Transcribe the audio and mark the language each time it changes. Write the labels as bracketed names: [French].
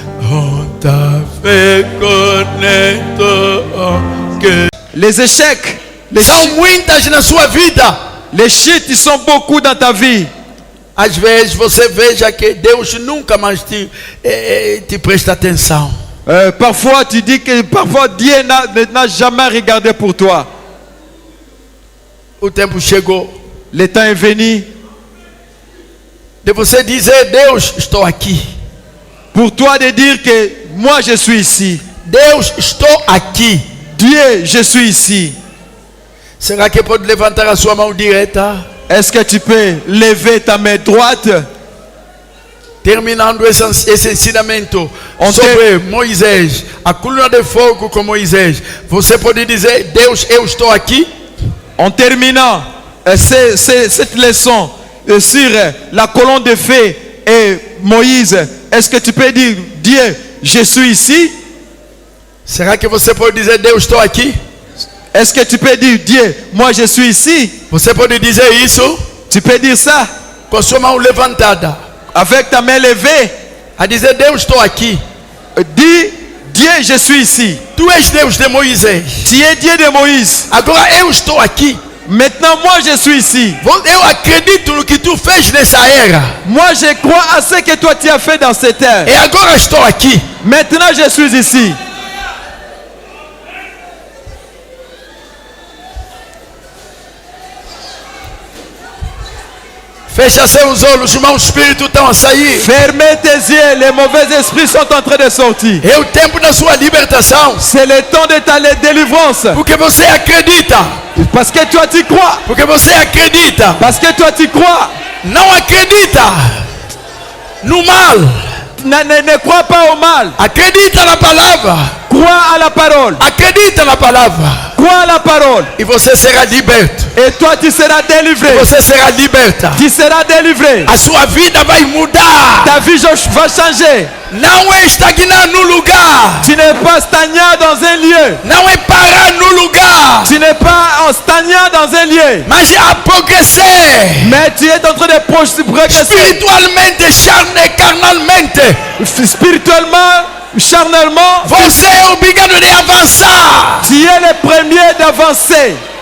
[French] On t'a fait connaître que Les échecs, [Portuguese] são muitas na sua vida. [French] les chutes, ils sont beaucoup dans ta vie. [Portuguese] Às vezes você veja que Deus nunca mais te presta atenção. [French] Parfois, tu dis que parfois Dieu n'a jamais regardé pour toi. [Portuguese] O tempo chegou [French] Le temps est venu [Portuguese] de você dizer: Deus, estou aqui. [French] pour toi de dire que moi je suis ici. [Portuguese] Deus, estou aqui. [French] Dieu, je suis ici. [Portuguese] Será que pode levantar a sua mão direita? [French] Est-ce que tu peux lever ta main droite? [Portuguese] Terminando esse ensinamento sobre Moisés, a coluna de fogo com Moisés, você pode dizer: Deus, eu estou aqui? [French] En terminant cette leçon sur la colonne de feu et Moïse, est-ce que tu peux dire, Dieu, je suis ici? [Portuguese] Será que você pode dizer: Deus, estou aqui? [French] Est-ce que tu peux dire, Dieu, moi je suis ici? [Portuguese] Você pode dizer isso [French] Tu peux dire ça [Portuguese] com a sua mão levantada, [French] avec ta main levée. [Portuguese] a dizer: Deus, estou aqui. [French] Dis, Dieu, je suis ici. [Portuguese] Tu és Deus de Moisés. [French] Tu es Dieu de Moïse. [Portuguese] Agora eu estou aqui. [French] Maintenant, moi, je suis ici. [Portuguese] Eu acredito no que tu fez nessa era. [French] Moi, je crois à ce que toi, tu as fait dans cette ère. [Portuguese] E agora estou aqui. [French] Maintenant, je suis ici. [Portuguese] Fecha seus olhos, os maus espíritos estão a sair. [French] Fermez tes yeux, les mauvais esprits sont en train de sortir. [Portuguese] É o tempo da sua libertação. [French] C'est le temps de ta délivrance. [Portuguese] Porque você acredita. [French] Parce que toi, tu crois. [Portuguese] Porque você acredita. [French] Parce que toi, tu crois. [Portuguese] Não acredita no mal. [French] Ne crois pas au mal. [Portuguese] Acredita na palavra. [French] Crois à la parole. [Portuguese] Acredita na palavra. [French] Crois à la parole. [Portuguese] E você será liberto. [French] Et toi, tu seras délivré. [Portuguese] Você será liberta. [French] Tu seras délivré. [Portuguese] A sua vida vai mudar. [French] Ta vie va changer. [Portuguese] Não é estagnar no lugar. [French] Tu n'es pas stagnant dans un lieu. [Portuguese] Não é parar no lugar. [French] Tu n'es pas stagnant dans un lieu. [Portuguese] Mas a [French] progresser. Mais tu es en train de progresser. [Portuguese] Espiritualmente, carnalmente. [French] Spirituellement, charnellement. [Portuguese] Você é obrigado de avançar. [French] Tu es le premier d'avancer.